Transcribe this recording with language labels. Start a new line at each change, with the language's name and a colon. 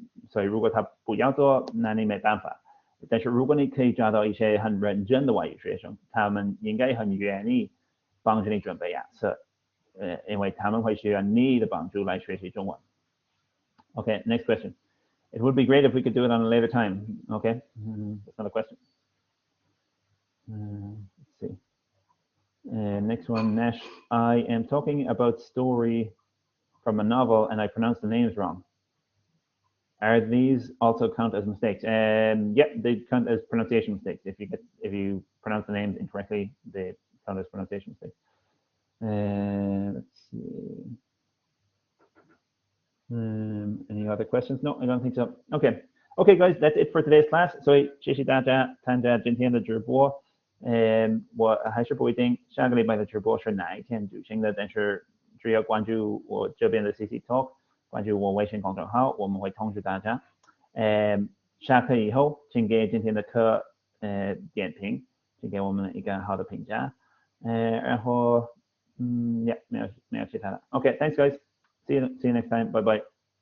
Chinese: 所以如果他不要做，那你没办法。但是如果你可以找到一些很认真的外语学生，他们应该很愿意帮助你准备雅思，因为他们会需要你的帮助来学习中文。
English: Okay, next question. It would be great if we could do it on a later time. Okay, that's another question. Let's see. Next one, Nash. I am talking about story from a novel and I pronounce the names wrong. Are these also count as mistakes? Yeah, they count as pronunciation mistakes. If you pronounce the names incorrectly, they count as pronunciation mistakes. Let's see. Any other questions? No, I don't think so. Okay, guys, that's it for today's class.
Chinese: 所以谢谢大家参加今天的直播。我还是不一定下个礼拜的直播是哪一天举行的，但是只要关注我这边的 CC Talk， 关注我微信公众号，我们会通知大家。下课以后，请给今天的课点评，请给我们一个好的评价。
English: 然后yeah，
Chinese: 没有其他的。
English: Okay, thanks guys. See you next time. Bye bye.